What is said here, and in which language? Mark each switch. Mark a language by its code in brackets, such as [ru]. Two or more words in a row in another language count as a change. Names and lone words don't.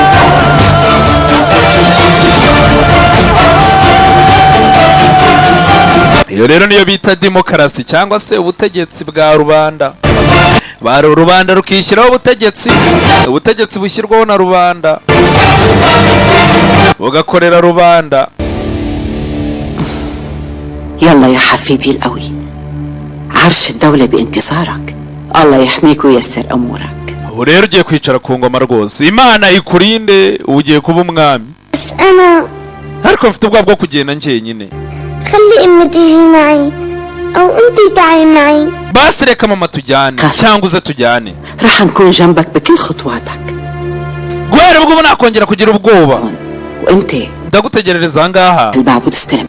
[rw] Iyo rero niyo bita demokarasi, cyangwa se ubutegetsi bwa rubanda. Rubanda rukishyiraho ubutegetsi bushyirwaho na rubanda bugakorera rubanda. [ar] يلا يا حفيدي القوي، عرش الدولة بانتظارك، الله يحميك وييسر أمورك. [rw] ubu rero ugiye kwicara ku ngoma rwose, Imana ikurinde, ugiye kuba umwami. Ariko mfite ubwoba bwo kugenda njyenyine. [ar] خلي امي تيجي معي او انتي تعي معي. [rw] basi reka mama tujyane cyangwa uze tujyane. [ar] رح نكون جنبك بكل خطواتك. [rw] guhera nibwo nakongera kugira ubwoba. [ar] وانت [rw] Ndagutegerereza ahangaha. [ar] الباب وتستلم.